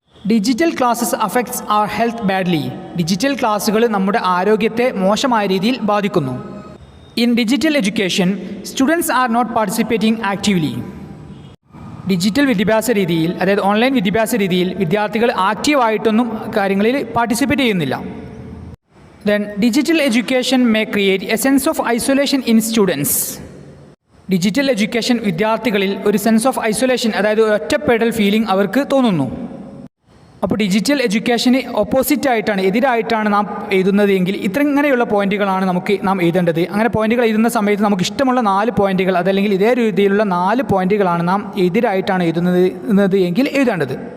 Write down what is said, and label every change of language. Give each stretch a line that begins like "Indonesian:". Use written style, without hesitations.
English: Digital classes affects our health badly.
Malayalam: Digital ക്ലാസ്സുകൾ നമ്മുടെ ആരോഗ്യത്തെ മോശമായ രീതിയിൽ ബാധിക്കുന്നു.
English: In digital education, students are not participating actively.
Malayalam: Digital വിദ്യാഭ്യാസ രീതിയിൽ, അതായത് ഓൺലൈൻ വിദ്യാഭ്യാസ രീതിയിൽ വിദ്യാർത്ഥികൾ ആക്റ്റീവായിട്ടൊന്നും കാര്യങ്ങളിൽ പാർട്ടിസിപ്പേറ്റ് ചെയ്യുന്നില്ല.
English: Then digital education may create a sense of isolation in students.
Malayalam: Digital education വിദ്യാർത്ഥികളിൽ ഒരു സെൻസ് ഓഫ് ഐസൊലേഷൻ, അതായത് ഒറ്റപ്പെടൽ ഫീലിംഗ് അവർക്ക് തോന്നുന്നു. അപ്പോൾ ഡിജിറ്റൽ എഡ്യൂക്കേഷന് ഓപ്പോസിറ്റായിട്ടാണ്, എതിരായിട്ടാണ് നാം എഴുതുന്നത് എങ്കിൽ ഇങ്ങനെയുള്ള പോയിന്റുകളാണ് നാം എഴുതേണ്ടത്. അങ്ങനെ പോയിന്റുകൾ എഴുതുന്ന സമയത്ത് നമുക്ക് ഇഷ്ടമുള്ള 4 പോയിന്റുകൾ, അതല്ലെങ്കിൽ ഇതേ രീതിയിലുള്ള 4 പോയിന്റുകളാണ് നാം എതിരായിട്ടാണ് എഴുതുന്നത് എങ്കിൽ എഴുതേണ്ടത്.